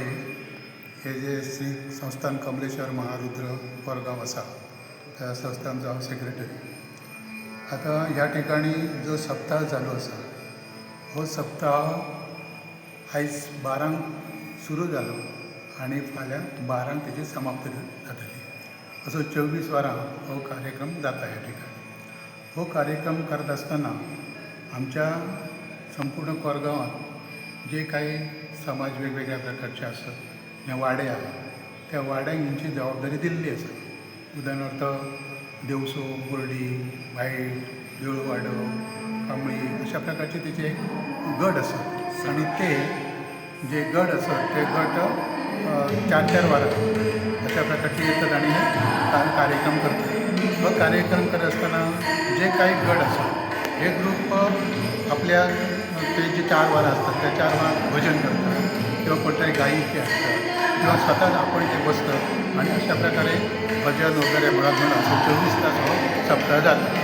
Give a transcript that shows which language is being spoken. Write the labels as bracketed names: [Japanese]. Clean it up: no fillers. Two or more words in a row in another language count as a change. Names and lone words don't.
[Konkani] हे जे श्री संस्थान कमलेश्वर महारुद्र कोरगाव आसा त्या संस्थानचो हांव सेक्रेटरी. आता ह्या ठिकाणी जो सप्ताह चालू आसा हो सप्ताह आयज 12 सुरू जालो आणि फाल्यां 12 तेजी समाप्ती जातली. असो 24 वरां हो कार्यक्रम जाता ह्या ठिकाणी. [Marathi] हो कार्यक्रम करत आसतना आमच्या संपूर्ण कोरगांवात जे काही समाज वेगवेगळ्या प्रकारचे असतात जे वाडे आहेत त्या वाड्यांक हेंची जबाबदारी दिल्ली आसा. उदाहरणार्थ देवसो, बोर्डी, वायट, देऊळवाडो, कांबळी अशा प्रकारचे तेचे एक गट असतात आणि ते जे गट असतात ते गट 4-4 वरां अशा प्रकारचे येतात आणि हे कार्यक्रम करतात. हो कार्यक्रम करत असताना जे काही गट असतात हे ग्रुप आपल्या ते जे 4 वरां असतात त्या 4 वरां भजन करतात किंवा कोणतरी गायकी असतात किंवा स्वतःच आपण ते बसतात आणि अशा प्रकारे भजन वगैरे म्हणत असं 24 तास हो सप्ताह जाता.